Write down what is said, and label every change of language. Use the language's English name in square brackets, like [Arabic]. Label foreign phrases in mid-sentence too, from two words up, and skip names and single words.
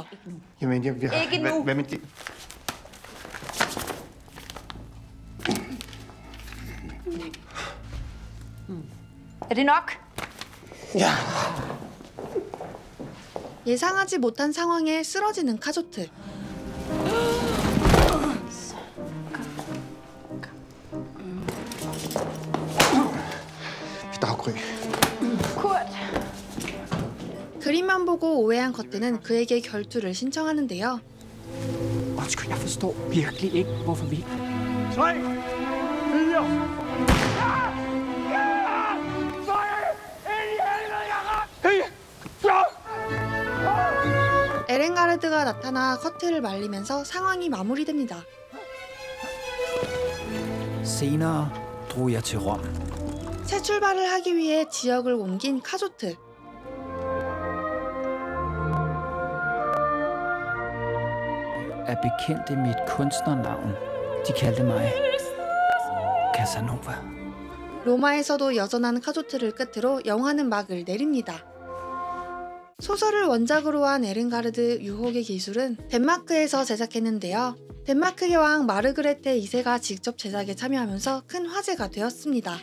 [Danish] Jamen, jeg har... Ikke nu. Hvad med det? Er det nok? Ja. [Korean] 예상하지 못한 상황에 쓰러지는 카조트. [Danish] Daggry. Kurt, [Korean] 그림만 보고 오해한 커트는 그에게 결투를 신청하는데요. [Danish] Undskyld, jeg forstår virkelig ikke, hvorfor vi... 3, 4. [Korean] 에렌가르드가 나타나 커트를 말리면서 상황이 마무리됩니다. [Danish] Senere drog jeg til Rom. [Korean] 새 출발을 하기 위해 지역을 옮긴 카조트. [Danish] Er bekendte mit kunstnernavn. De kaldte mig Casanova. [Korean] 로마에서도 여전한 카조트를 끝으로 영화는 막을 내립니다. 소설을 원작으로 한 에렌가르드 유혹의 기술은 덴마크에서 제작했는데요. 덴마크의 왕 마르그레테 2세가 직접 제작에 참여하면서 큰 화제가 되었습니다.